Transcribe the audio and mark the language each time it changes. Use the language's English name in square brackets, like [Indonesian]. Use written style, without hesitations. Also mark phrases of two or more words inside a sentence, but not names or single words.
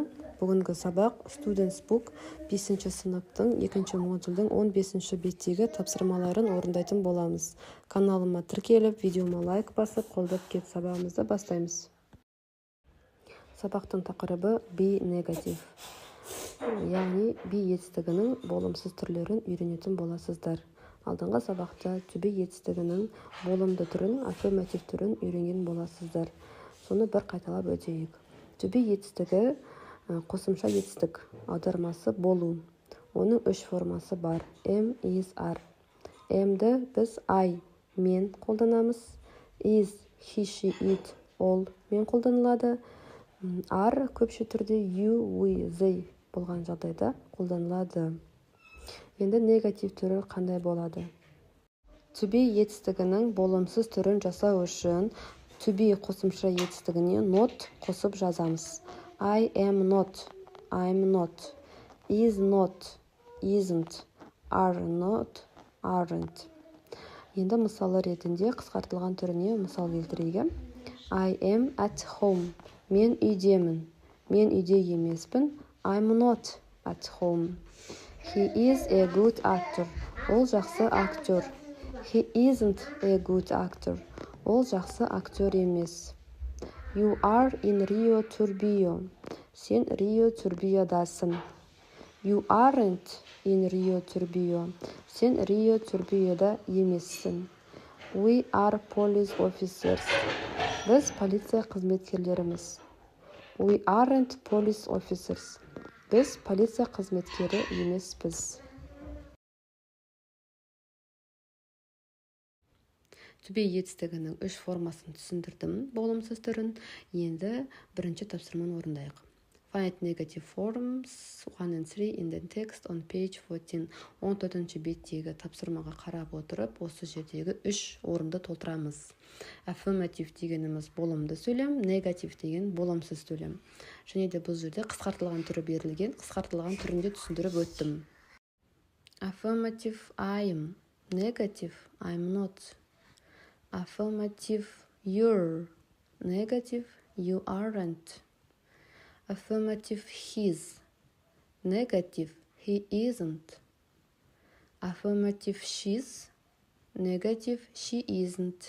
[Kazakh] Бүгінгі сабақ Students Book 5-ші сыныптың 2-ші модульдің 15-ші беттегі тапсырмаларын орындайтын боламыз. Каналыма тіркеліп, видеома лайк басып, қолдап кет, сабағымызды бастаймыз. Сабақтың тақырыбы [English] be negative. [Kazakh] Яғни be етістігінің болымсыз түрлерін үйренетін боласыздар. Алдыңғы сабақта [English] to be [Kazakh] етістігінің болымды түрін, аффирматив түрін үйренген боласыздар. Соны бір қайталап өтейік. [English] To be [Kazakh] етістігі қосымша етістік, аудармасы болу. Оның үш формасы бар. [English] Am, is, are. [Kazakh] Am'ді біз I, мен қолданамыз. [English] Is, he, she, it, all [Kazakh] мен қолданылады. Are көпше түрде [English] you, we, they [Kazakh] болған жағдайда қолданылады. Енді негатив түрі қандай болады? [English] To be [Kazakh] етістігінің болымсыз түрін жасау үшін [English] to be [Kazakh] қосымша етістігіне not қосып жазамыз. [English] I am not, I'm not. Is not, isn't. Are not, aren't. [Kazakh] Енді мысалы ретінде қысқартылған түріне мысал келтірейік. [English] I am at home. [Kazakh] Мен үйдемін. Мен үйде емеспін. [English] I'm not at home. He is a good actor. [Kazakh] Ол жақсы актер. [English] He isn't a good actor. [Kazakh] Ол жақсы актер емес. [English] You are in Rio Turbio. [Kazakh] Сен Рио Турбиодасың. [English] You aren't in Rio Turbio. [Kazakh] Сен Рио Турбиода емессің. [English] We are police officers. [Kazakh] Біз полиция қызметкерлеріміз. [English] We aren't police officers. [Kazakh] Біз полиция қызметкері емеспіз. [English] To be [Kazakh] етістігінің үш формасын түсіндірдім, болымсыз түрін. Енді бірінші тапсырманы орындайық. [English] Find negative forms 1 and 3 in the text on page 14. [Kazakh] 14-ші беттегі тапсырмаға қарап отырып, осы жердегі үш орынды толтырамыз. Affirmative дегеніміз болымды сөйлем, негатив деген болымсыз сөйлем. Және де бұл жерде қысқартылған түрі берілген, қысқартылған түрінде түсіндіріп өттім. [English] Affirmative I'm, negative I'm not. Affirmative you're, negative you aren't. Affirmative he's, negative he isn't. Affirmative she's, negative she isn't.